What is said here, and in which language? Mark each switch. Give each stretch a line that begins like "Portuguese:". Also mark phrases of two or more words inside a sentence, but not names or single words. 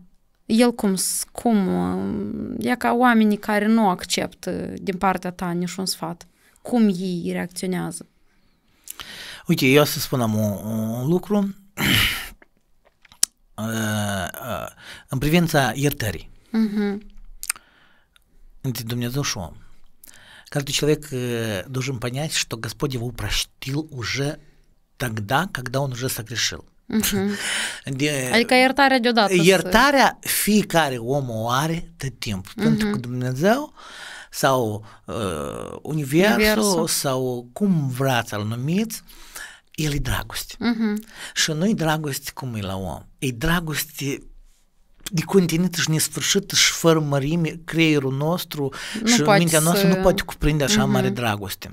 Romanian: El cum e ca oamenii care nu acceptă din partea ta niciun sfat. Cum ei reacționează? Uite, eu să spunem un lucru în privința iertării. Între Dumnezeu și om.
Russian: Каждый человек должен понять, что Господь его простил уже тогда, когда он уже согрешил.
Romanian: Adică iertarea deodată. Iertarea fiecare om o are tot timpul. Pentru că Dumnezeu sau Universul sau cum vreați să-l numiți, el e dragoste. Și nu e dragoste cum e la om. E dragoste de continentă și nesfârșită și fără mărime, creierul nostru și mintea noastră nu poate cuprinde așa mare dragoste.